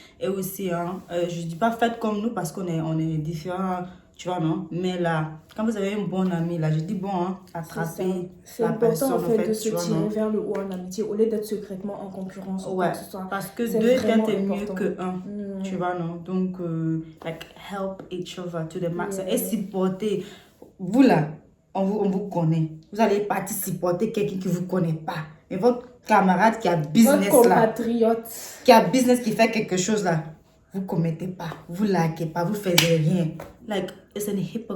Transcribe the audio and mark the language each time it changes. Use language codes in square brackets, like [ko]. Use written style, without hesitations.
[fr] Et aussi, je ne dis pas faites comme nous parce qu'on est différents, tu vois, non? Mais là, quand vous avez un bon ami, là, je dis bon, attraper c'est la personne, en fait, de se tirer vers le haut en amitié au lieu d'être secrètement en concurrence. Ouais, parce que deux têtes est mieux que un, tu vois, non? [en] Donc, like, help each other to the max. [fr] Et supporter, vous là, on vous connaît. Vous allez partir supporter quelqu'un qui ne vous connaît pas. Mais votre camarade qui a business votre compatriote là, qui a business, qui fait quelque chose là, vous ne commettez pas, vous ne likez pas, vous ne faites rien. [en] Like, it's an hypocrite.